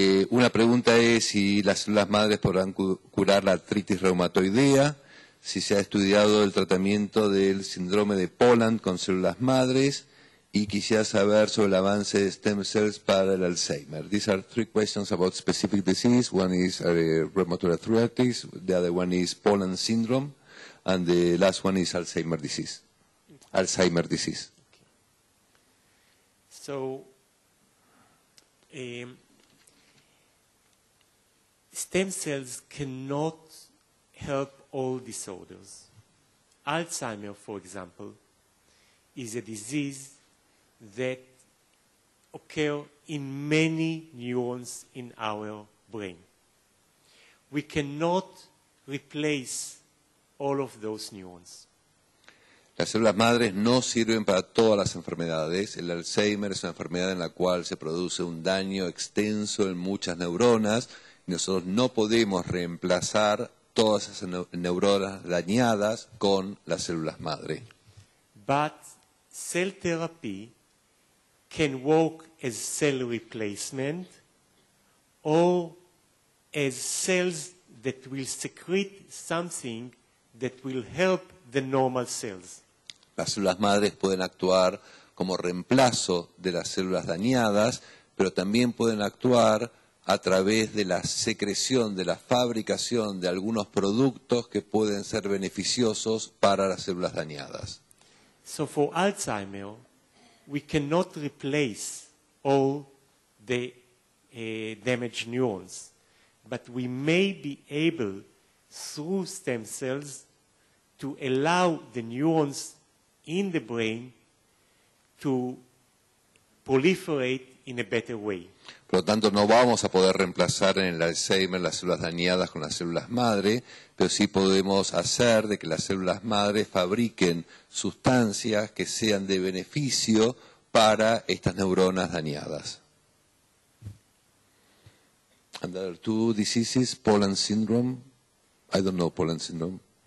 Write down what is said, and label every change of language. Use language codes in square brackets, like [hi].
[es] Una pregunta es si las células madres podrán curar la artritis reumatoidea, si se ha estudiado el tratamiento del síndrome de Poland con células madres, y quisiera saber sobre el avance de stem cells para el Alzheimer. [en] These are 3 questions about specific disease. One is rheumatoid arthritis, the other one is Poland syndrome, and the last one is Alzheimer disease. Alzheimer disease. Okay. So, stem cells cannot help all disorders. Alzheimer, for example, is a disease that occur in many neurons in our brain. We cannot replace all of those neurons. [es] Las células madres no sirven para todas las enfermedades. El Alzheimer es una enfermedad en la cual se produce un daño extenso en muchas neuronas y nosotros no podemos reemplazar todas esas neuronas dañadas con las células madre. [en] But cell therapy can work as cell replacement or as cells that will secrete something that will help the normal cells. [es] Las células madres pueden actuar como reemplazo de las células dañadas, pero también pueden actuar a través de la secreción, de la fabricación de algunos productos que pueden ser beneficiosos para las células dañadas. [en] So for Alzheimer, we cannot replace all the damaged neurons, but we may be able, through stem cells, to allow the neurons in the brain to proliferate in a better way. [es] Por lo tanto, no vamos a poder reemplazar en el Alzheimer las células dañadas con las células madre, pero sí podemos hacer de que las células madre fabriquen sustancias que sean de beneficio para estas neuronas dañadas. [en] And there are two diseases, Poland syndrome. I don't know Poland syndrome.